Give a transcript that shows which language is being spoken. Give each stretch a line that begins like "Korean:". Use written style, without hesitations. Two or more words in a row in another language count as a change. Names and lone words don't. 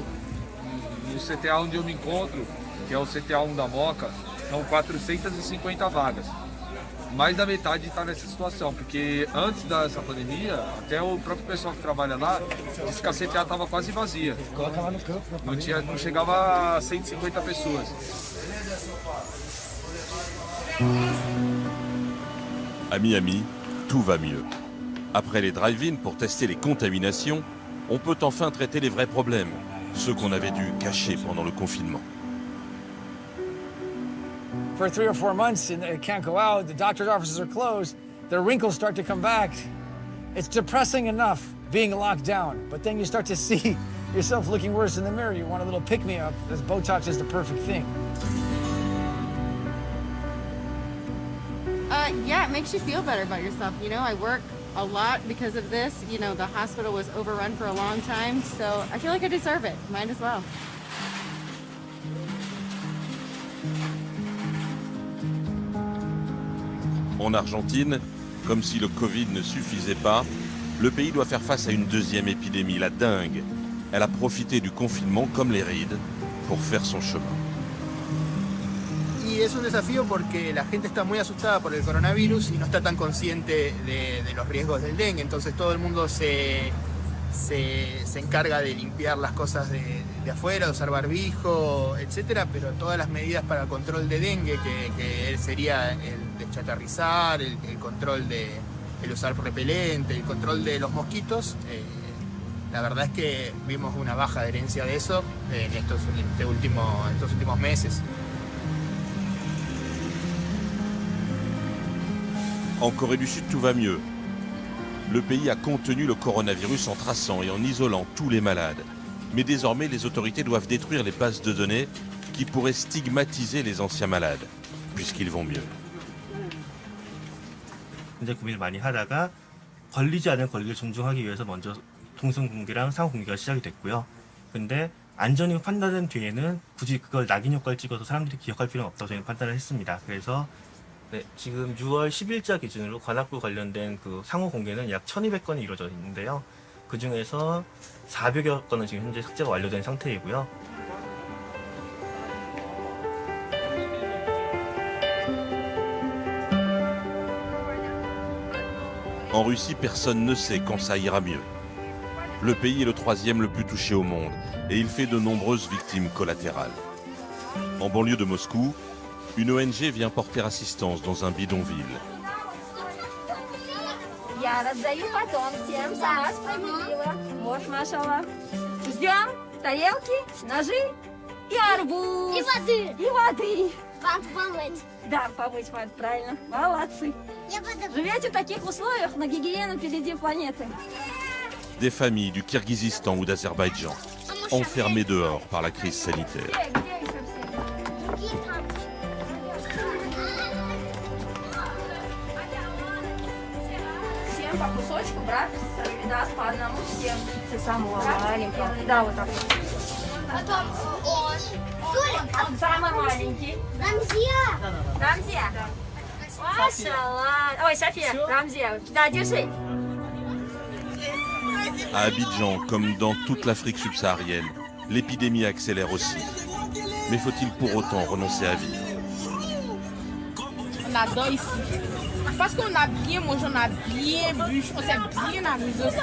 Portuguese: No CTA onde eu me encontro, que é o CTA 1 da Moca, são 450 vagas. Mais da metade está nessa situação, porque antes dessa pandemia, até o próprio pessoal que trabalha lá disse que a CTA estava quase vazia. Não chegava a 150 pessoas.
French: À Miami, tout va mieux. Après les drive-in pour tester les contaminations, on peut enfin traiter les vrais problèmes, ceux qu'on avait dû cacher pendant le confinement.
English: For 3 or 4 months and they can't go out, the doctor's offices are closed, their wrinkles start to come back. It's depressing enough being locked down, but then you start to see yourself looking worse in the mirror. You want a little pick-me-up, as Botox is the perfect thing. Yeah, it makes you feel better about yourself. You know, I work a lot because of this. You know, the hospital was overrun for a long time, so I feel like I deserve it. Might as well.
French: En Argentine, comme si le Covid ne suffisait pas, le pays doit faire face à une deuxième épidémie, la dengue. Elle a profité du confinement, comme les rides, pour faire son chemin.
Spanish: Y es un desafío porque la gente está muy asustada por el coronavirus y no está tan consciente de los riesgos del dengue. Entonces todo el mundo se encarga de limpiar las cosas de afuera, de usar barbijo, etcétera, pero todas las medidas para el control de dengue, que sería el deschatarrizar, el control el usar repelente, el control de los mosquitos, la verdad es que vimos una baja herencia de eso en estos últimos meses.
French: En Corée du Sud, tout va mieux. Le pays a contenu le coronavirus en traçant et en isolant tous les malades. Mais désormais, les autorités doivent détruire les bases de données qui pourraient stigmatiser les anciens malades, puisqu'ils vont mieux.
Korean: 굉장히 고민을 많이 하다가 걸리지 않은 권리를 존중하기 위해서 먼저 동선 공개랑 상호 공개가 시작이 됐고요. 근데 안전이 판단된 뒤에는 굳이 그걸 낙인 효과를 찍어서 사람들이 기억할 필요는 없다고 저희는 판단을 했습니다. 그래서 네, 지금 6월 10일자 기준으로 관악구 관련된 그 상호 공개는 약 1200건이 이루어져 있는데요. 그 중에서 400여 건은 지금 현재 삭제가 완료된 상태이고요.
French: En Russie, personne ne sait quand ça ira mieux. Le pays est le 3e le plus touché au monde et il fait de nombreuses victimes collatérales. En banlieue de Moscou, une ONG vient porter assistance dans un bidonville.
Russian: Я раздаю потом всем за справедливо. Вот, машалла. Ждем тарелки, ножи и арбуз. И воды. И воды. Вам помыть. Да, помыть надо, правильно. Молодцы. Живете в таких условиях, на гигиену впереди планеты.
French: Des familles du Kirghizistan ou d'Azerbaïdjan, enfermées dehors par la crise sanitaire.
Russian: По кусочку брать, да, по одному всем. Ты самого маленького. Да, вот так вот. Потом, Толя, а самый маленький. Рамзия. Машаллах. Ой, София, Рамзия. Да, держи.
French: À Abidjan, comme dans toute l'Afrique subsaharienne, l'épidémie accélère aussi. Mais faut-il pour autant renoncer à vivre? On adore ici. Parce qu'on a bien mangé, on a bien bu, on s'est bien amusé aussi.